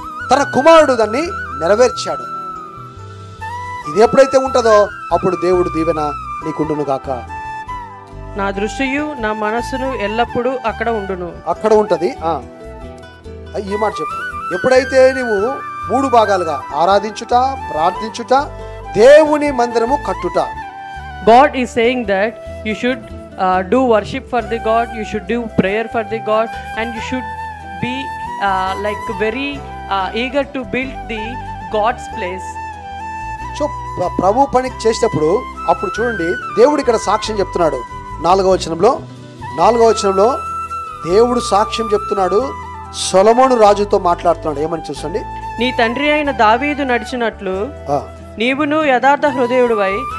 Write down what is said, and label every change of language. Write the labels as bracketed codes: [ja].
[te] తన కుమారుడు దాన్ని నెరవేర్చాడు. ఇది ఎప్పుడైతే ఉంటుందో అప్పుడు దేవుడు దీవెన నీకుండును గాక. నా దృష్టియు నా మనస్సును ఎల్లప్పుడూ అక్కడ ఉండును. అక్కడ ఉంటది. ఈ మాట చెప్పు. ఎప్పుడైతే నువ్వు 3 భాగాలుగా ఆరాధించుట, ప్రార్థించుట, దేవుని మందిరము కట్టుట. [en] God is saying that you should do worship for the God, you should do prayer for the God, and you should be like very eager to build the God's place. [te] So ప్రభు పని చేసేటప్పుడు అప్పుడు చూడండి, దేవుడు ఇక్కడ సాక్ష్యం చెప్తున్నాడు. 4వ వచనంలో దేవుడు సాక్ష్యం చెప్తున్నాడు. సొలొమోను రాజుతో మాట్లాడుతున్నాడు. ఏమని చూసండి. నీ తండ్రి అయిన దావీదు నడిచినట్లు నీవును యథార్థ హృదయుడివై,